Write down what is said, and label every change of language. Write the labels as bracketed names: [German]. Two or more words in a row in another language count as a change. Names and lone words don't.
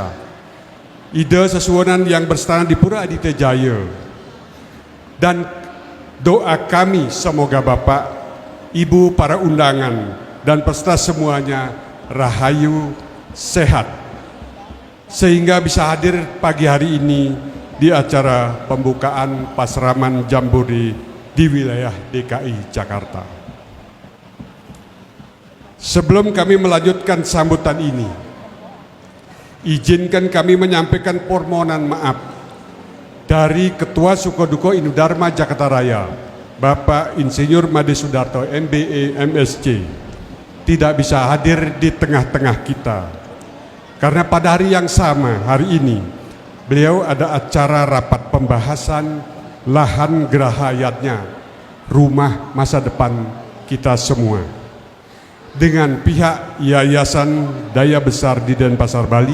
[Indonesian] Ida Sesuwonan yang berstana di Pura Aditya Jaya, dan doa kami semoga Bapak, Ibu, para undangan dan peserta semuanya rahayu, sehat, sehingga bisa hadir pagi hari ini di acara pembukaan Pasraman Jambore di wilayah DKI Jakarta. Sebelum kami melanjutkan sambutan ini, izinkan kami menyampaikan permohonan maaf dari Ketua Sukoduko Hindu Dharma Jakarta Raya, Bapak Insinyur Made Sudarto MBE MSc, tidak bisa hadir di tengah-tengah kita. Karena pada hari yang sama, hari ini, beliau ada acara rapat pembahasan lahan gerahayatnya, rumah masa depan kita semua, dengan pihak Yayasan Daya Besar di Denpasar, Bali.